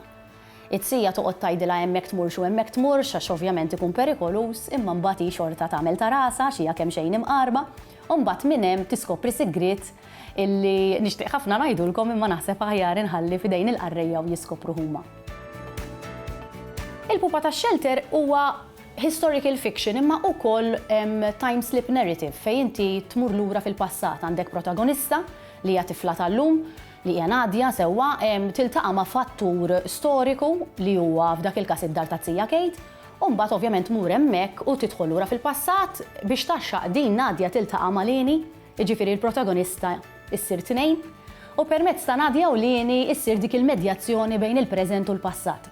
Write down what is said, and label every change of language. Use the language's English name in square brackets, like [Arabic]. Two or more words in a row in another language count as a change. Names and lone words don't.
[Maltese] It-Tija toqgħod tgħidilha hemmhekk tmurx u hemmhekk tmurx għax ovvjament ikun perikolus, imma mbagħad hi xorta tagħmel ta' rasa xi hija kemm xejn imqarba, u mbagħad minn hemm tiskopri sigriet illi nixtieq ħafna ngħidulkom imma naħseb aħjar inħalli f'idejn il-qarrejja u jiskopru huma. Il-pupa ta' Shelter huwa [English] historical fiction [Maltese] imma wkoll [English] time slip narrative [Maltese] fejn inti tmur lura fil-passat għandek protagonista li hija tifla tal-lum li hija Nadja sewwa tiltaqa' ma' fattur storiku li huwa f'dak il-każ id-dar ta' Tija Kate u mbagħad ovvjament tmur hemmhekk u tidħol lura fil-passat biex taxxaq din Nadja tiltaqa' ma' Leni, jiġifieri l-protagonista issir tnejn u permezz ta' Nadja u Leni issir dik il-medjazzjoni bejn il-preżent u l-passat.